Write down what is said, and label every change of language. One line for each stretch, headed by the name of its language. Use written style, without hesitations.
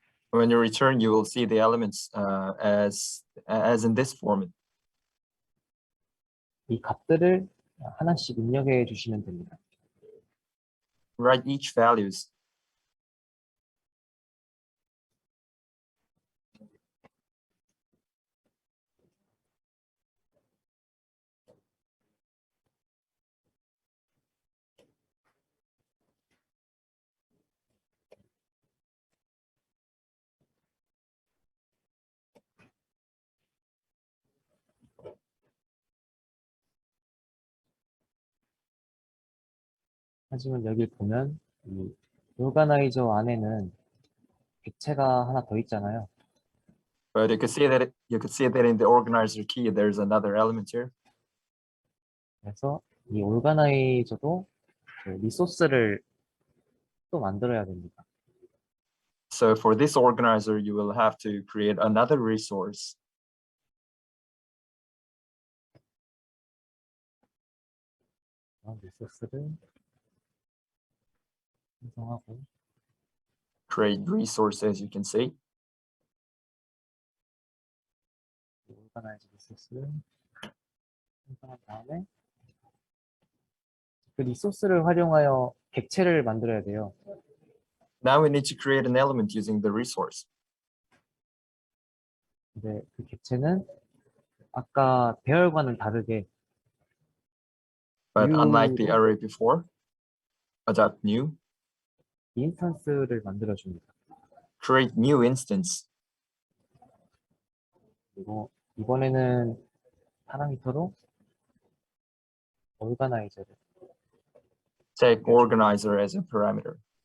English: When you return, you will see the elements as in this format.
Korean: 이 값들을 하나씩 입력해 주시면 됩니다.
English: Write each values.
Korean: 하지만 여기 보면 이 오가나이저 안에는 객체가 하나 더 있잖아요.
English: But you could see that in the organizer key, there's another element here.
Korean: 그래서 이 오르가나이저도 그 리소스를 또 만들어야 됩니다.
English: So for this organizer, you will have to create another resource.
Korean: 리소스를 생성하고
English: Create resource, as you can see.
Korean: 오르가나이저 리소스를 생성한 다음에 그 리소스를 활용하여 객체를 만들어야 돼요.
English: Now we need to create an element using the resource.
Korean: 근데 그 객체는 아까 배열과는 다르게
English: But unlike the
Korean: New로
English: array before, adapt new,
Korean: 인스턴스를 만들어 줍니다.
English: create new instance.
Korean: 그리고 이번에는 파라미터로 오르가나이저를
English: Take organizer as a parameter.